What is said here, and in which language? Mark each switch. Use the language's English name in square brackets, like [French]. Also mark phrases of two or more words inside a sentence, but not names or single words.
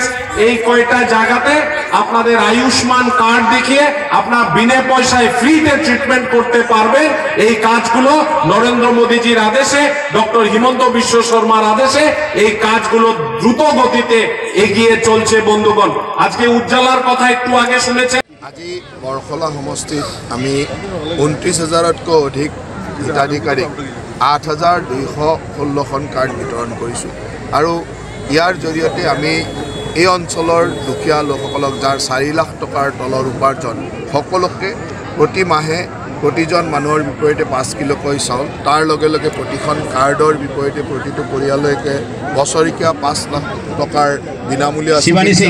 [Bangla] এই কয়টা জায়গাতে আপনাদের আয়ুষ্মান কার্ড দেখিয়ে আপনার বিনা পয়সায় ফ্রিতে ট্রিটমেন্ট করতে পারবেন। এই কাজগুলো নরেন্দ্র মোদীজির আদেশে, ডক্টর হিমন্ত বিশ্ব শর্মার আদেশে এই কাজগুলো দ্রুত গতিতে এগিয়ে চলছে। বন্ধুগণ, আজকে উজ্জ্বলার কথা একটু আগে শুনেছেন। [Assamese] আজি বৰখলা সমষ্টিত আমি ২৯,০০০তকৈ অধিক হিতাধিকাৰীক ৮,২১৬খন কাৰ্ড বিতৰণ কৰিছোঁ। আৰু ইয়াৰ জৰিয়তে আমি এই অঞ্চলৰ দুখীয়া লোকসকলক, যাৰ ৪ লাখ টকাৰ তলৰ উপাৰ্জন, সকলোকে প্ৰতি মাহে প্ৰতিজন মানুহৰ বিপৰীতে ৫ কিলোকৈ চাউল, তাৰ লগে লগে প্ৰতিখন কাৰ্ডৰ বিপৰীতে প্ৰতিটো পৰিয়াললৈকে বছৰেকীয়া ৫ লাখ টকাৰ বিনামূলীয়া চিকিৎসা।